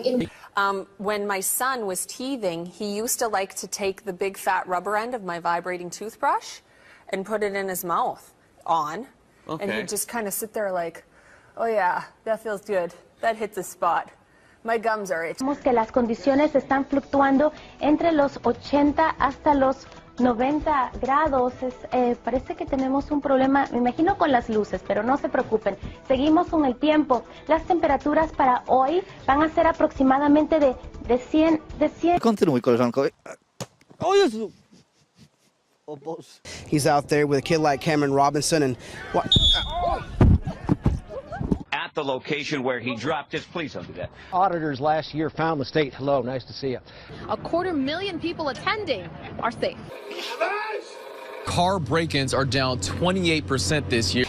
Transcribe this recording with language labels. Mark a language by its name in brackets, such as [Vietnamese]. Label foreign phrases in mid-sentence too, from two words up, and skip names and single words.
[English] When my son was teething, he used to like to take the big fat rubber end of my vibrating toothbrush and put it in his mouth and he'd just kind of sit there like, oh yeah, that feels good. That hits the spot. My gums are itchy. [Spanish] Vemos que las condiciones están fluctuando entre los 80 hasta los 90 grados. Parece que tenemos un problema, me imagino, con las luces, pero no se preocupen. Seguimos con el tiempo. Las temperaturas para hoy van a ser aproximadamente de 100. [Polish] Kontynuuj, koleżanko. O Jezu! O Boże. [English] He's out there with a kid like Cameron Robinson and what? At the location where he dropped his, please don't do that. Auditors last year found the state. Hello, nice to see you. 250,000 people attending our state. Car break-ins are down 28% this year.